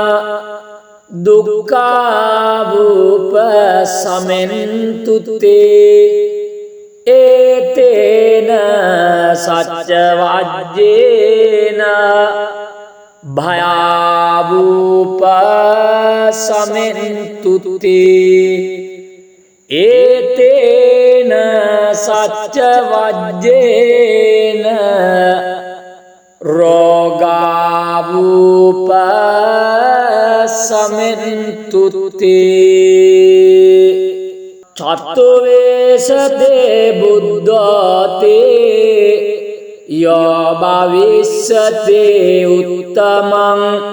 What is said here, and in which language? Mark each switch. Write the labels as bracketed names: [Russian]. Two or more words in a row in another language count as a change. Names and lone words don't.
[Pali] දුක්ඛාවූප සමෙන්තු තේ ඒතේන සච්ච වජ්ජේන භයාවූප සමෙන්තු තේ ඒතේන සච්ච වජ්ජේන රෝගාවූප සමෙන්තු තේ චත්තුවේසතේ බුද්ධතේ යෝ භවිස්සතේ උත්තමං